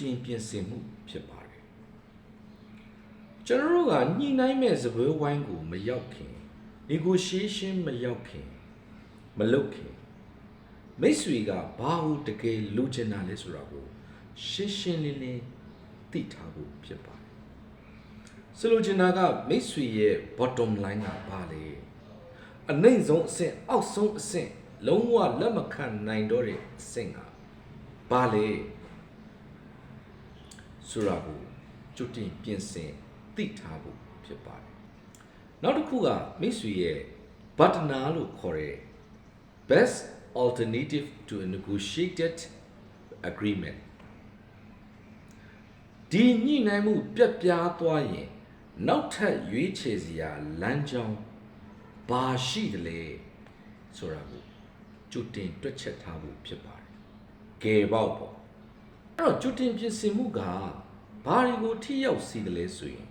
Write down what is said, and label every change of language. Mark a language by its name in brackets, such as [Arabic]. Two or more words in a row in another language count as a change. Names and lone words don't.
[Burmese] တင်ပြင်ဆင်မှုဖြစ်ပါတယ်ကျွန်တော်တို့ကညှိနှိုင်းမဲ့စပွဲဝိုင်းကိုမရောက်ခင် negotiation မရောက်ခင်မလုပ်ခင်မိတ်ဆွေကဘာလို့တကယ်လိုချင်တာလဲဆိုတာကိုရှင်းရှင်းလင်းလင်းသိထားဖို့ဖြစ်ပါတယ်ဆိုလိုချင်တာကမိတ်ဆွေရဲ့ [English] bottom line [Burmese] ကဘာလဲအနိုင်ဆုံးအဆင့်အောက်ဆုံးအဆင့်လုံးဝလက်မခံနိုင်တော့တဲ့အဆင့်ကဘာလဲ ဆိုတာကိုကြိုတင်ပြင်ဆင်သိထားဖို့ဖြစ်ပါတယ်နောက်တစ်ခုကမိတ်ဆွေရဲ့ partner လို့ခေါ်တဲ့ [English] best alternative to a negotiated agreement [Burmese] ဒီညှိနှိုင်းမှုပြတ်ပြားသွားရင်နောက်ထပ်ရွေးချယ်စရာလမ်းကြောင်းဘာရှိတယ်လဲဆိုတာ ကိုကြိုတင်တွက်ချက်ထားဖို့ဖြစ်ပါတယ်ကဲပေါ့ပေါ့အဲ့တော့ကြိုတင်ပြင်ဆင်မှုကဘာတွေကိုထိရောက်စေတယ်လဲဆိုရင်